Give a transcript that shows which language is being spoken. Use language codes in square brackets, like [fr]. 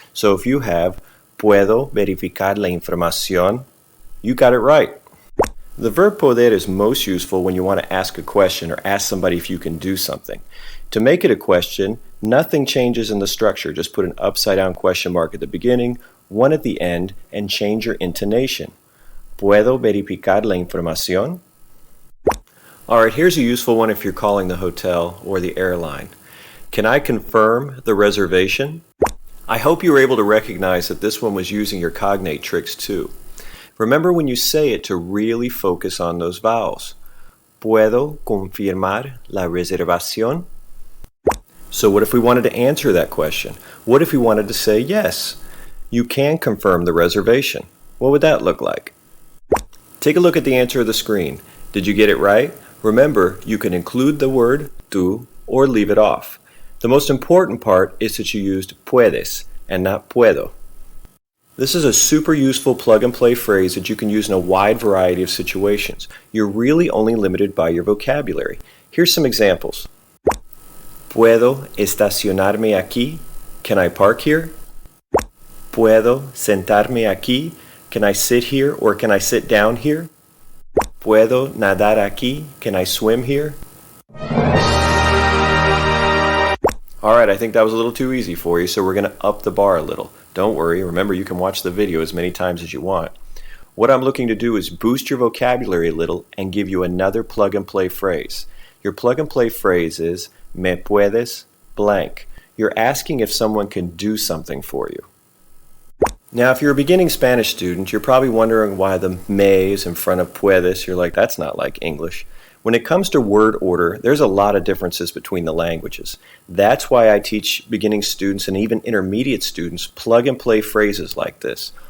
[en] So if you have, [es] puedo verificar la información, [en] you got it right. The verb poder is most useful when you want to ask a question or ask somebody if you can do something. To make it a question, nothing changes in the structure. Just put an upside-down question mark at the beginning, one at the end, and change your intonation. [es] ¿Puedo verificar la información? [en] Alright, here's a useful one if you're calling the hotel or the airline. Can I confirm the reservation? I hope you were able to recognize that this one was using your cognate tricks too. Remember when you say it to really focus on those vowels. [es] ¿Puedo confirmar la reservación? [en] So what if we wanted to answer that question? What if we wanted to say yes? You can confirm the reservation. What would that look like? Take a look at the answer of the screen. Did you get it right? Remember, you can include the word tú or leave it off. The most important part is that you used puedes and not puedo. This is a super useful plug-and-play phrase that you can use in a wide variety of situations. You're really only limited by your vocabulary. Here's some examples. [es] ¿Puedo estacionarme aquí? [en] Can I park here? [es] ¿Puedo sentarme aquí? [en] Can I sit here or can I sit down here? [es] ¿Puedo nadar aquí? [en] Can I swim here? Alright, I think that was a little too easy for you, so we're going to up the bar a little. Don't worry, remember you can watch the video as many times as you want. What I'm looking to do is boost your vocabulary a little and give you another plug-and-play phrase. Your plug-and-play phrase is, [es] ¿Me puedes [en] blank? You're asking if someone can do something for you. Now, if you're a beginning Spanish student, you're probably wondering why the me is in front of puedes. You're like, that's not like English. When it comes to word order, there's a lot of differences between the languages. That's why I teach beginning students and even intermediate students plug-and-play phrases like this.